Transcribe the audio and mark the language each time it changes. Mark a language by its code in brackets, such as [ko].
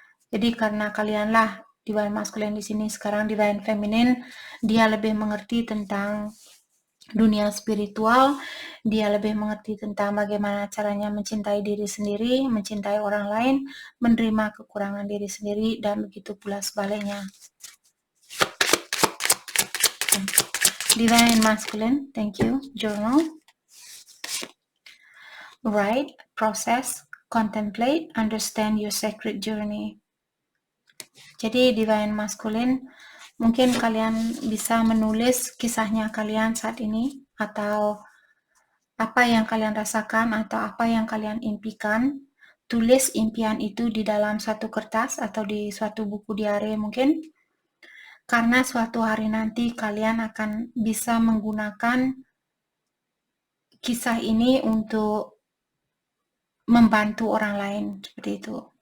[id] Jadi karena kalianlah Divine Masculine di sini, sekarang Divine Feminine dia lebih mengerti tentang dunia spiritual, dia lebih mengerti tentang bagaimana caranya mencintai diri sendiri, mencintai orang lain, menerima kekurangan diri sendiri, dan begitu pula sebaliknya. [en] Divine Masculine, thank you. Journal. Write, process, contemplate, understand your sacred journey. [id] Jadi Divine Masculine, mungkin kalian bisa menulis kisahnya kalian saat ini, atau apa yang kalian rasakan, atau apa yang kalian impikan. Tulis impian itu di dalam suatu kertas atau di suatu buku diare mungkin, karena suatu hari nanti kalian akan bisa menggunakan kisah ini untuk membantu orang lain, seperti itu.